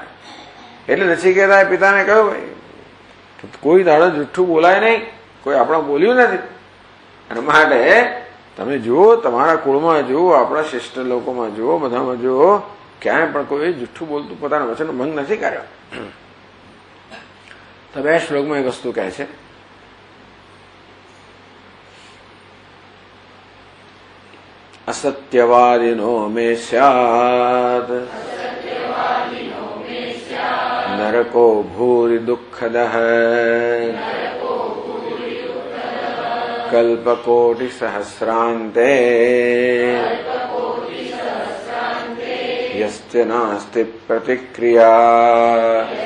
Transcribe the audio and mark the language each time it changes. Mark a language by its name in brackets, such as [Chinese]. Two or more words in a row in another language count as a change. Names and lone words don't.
[Gujarati] એટલે નચિકેતાએ પિતાને કહ્યું, ભાઈ કોઈ દાડો જુઠ્ઠું બોલાય નહીં, કોઈ આપણે બોલ્યું નથી. અને માટે તમે જુઓ, તમારા કુળમાં જુઓ, આપણા શ્રેષ્ઠ લોકોમાં જુઓ, બધામાં જુઓ, ક્યાંય પણ કોઈ જુઠ્ઠું બોલતું પોતાના વચન ભંગ નથી કર્યો. તો બે શ્લોકમાં એક વસ્તુ કહે છે, [Sanskrit] असत्यवादिनो मे स्यात् नरको भूरि दुःखदः कल्पकोटिसहस्रान्ते यस्य नास्ति प्रतिक्रिया